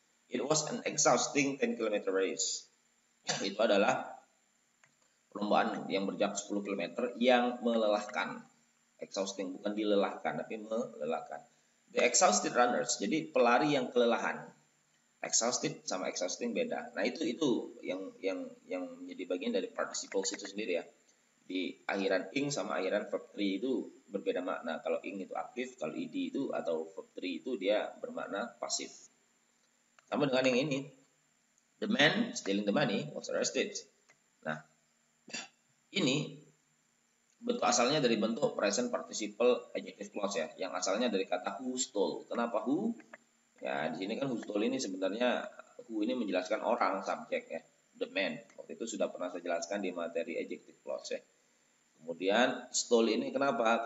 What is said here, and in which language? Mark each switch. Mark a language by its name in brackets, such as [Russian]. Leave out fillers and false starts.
[English] It was an exhausting 10 km race. [Indonesian] Itu adalah perlombaan yang berjarak 10 km yang melelahkan. Exhausting, bukan dilelahkan, tapi melelahkan. [English] The exhausted runners, [Indonesian] jadi pelari yang kelelahan. Exhausted sama exhausting beda. Nah, itu yang menjadi bagian dari participles itu sendiri ya. Di akhiran ing sama akhiran verb 3 itu berbeda makna. Kalau ing itu aktif, kalau id itu atau verb 3 itu dia bermakna pasif. Sama dengan yang ini. [English] The man stealing the money was arrested. [Indonesian] Nah, ini bentuk asalnya dari bentuk present participle adjective clause ya, yang asalnya dari kata [English] who stole. [Indonesian] Kenapa who? Ya, di sini kan [English] who stole [Indonesian] ini sebenarnya who ini menjelaskan orang, subjek ya, [English] the man. [Indonesian] Waktu itu sudah pernah saya jelaskan di materi adjective clause ya. Kemudian stole ini kenapa?